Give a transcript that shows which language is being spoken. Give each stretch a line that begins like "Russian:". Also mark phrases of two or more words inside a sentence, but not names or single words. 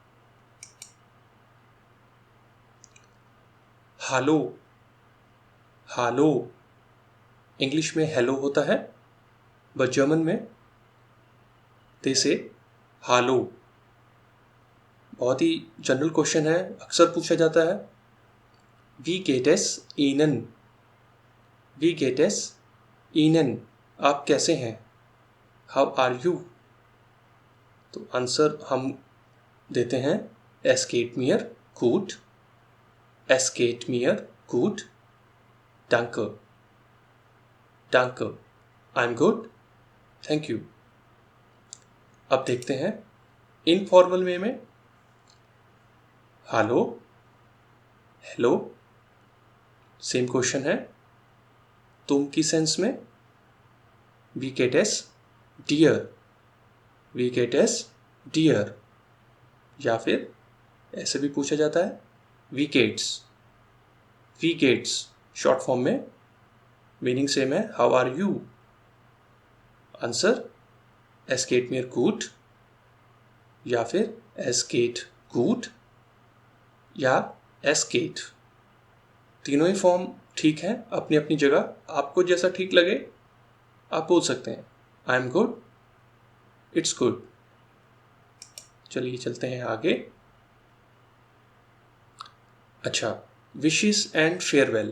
Hindi: हालो. हालो इंग्लिश में हेलो होता है, बट जर्मन में
English: they say
Hindi: हालो. बहुत ही
English: general question
Hindi: है, अक्सर पूछा जाता है.
German: Wie geht es Ihnen? Wie geht es Ihnen?
Hindi: आप कैसे हैं?
English: How are you?
Hindi: तो आंसर हम देते हैं,
German: Es geht mir gut. Es geht mir gut. Danke. Danke.
English: I'm good. Thank you.
Hindi: अब देखते हैं
English: informal way
Hindi: में. हेलो. हेलो
English: same question
Hindi: है. तुम की सेंस में
German: Wie geht es dir? Wie geht es dir?
Hindi: या फिर ऐसे भी पूछा जाता है,
German: Wie geht's? Wie geht's
English: short form
Hindi: में
English: meaning same
Hindi: है,
English: How are you?
Hindi: आंसर
German: Es geht mir gut
Hindi: या फिर
German: Es geht gut
Hindi: या
German: Es geht.
Hindi: तीनों ही फॉर्म ठीक है अपनी अपनी जगह. आपको जैसा ठीक लगे आप बोल सकते हैं.
English: I am good. It's good.
Hindi: चलिए चलते हैं आगे. अच्छा,
English: wishes and farewell.